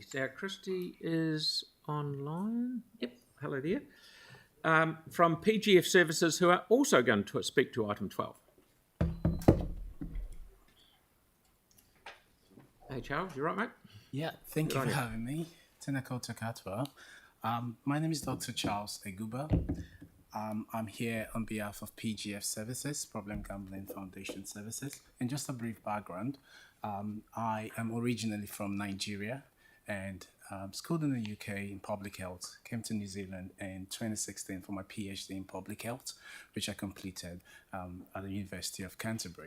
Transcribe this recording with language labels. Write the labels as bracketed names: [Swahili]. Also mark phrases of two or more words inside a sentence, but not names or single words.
[English] Now, Christy is online. Yep, hello there. From PGF Services, who are also going to speak to item 12. Hey, Charles, you right, mate? Yeah, thank you for having me. [Māori] Tēnā koutou katoa. [English] My name is Dr. Charles Eguba. I'm here on behalf of PGF Services, Problem Gambling Foundation Services. And just a brief background, I am originally from Nigeria and schooled in the UK in public health, came to New Zealand in 2016 for my PhD in public health, which I completed at the University of Canterbury.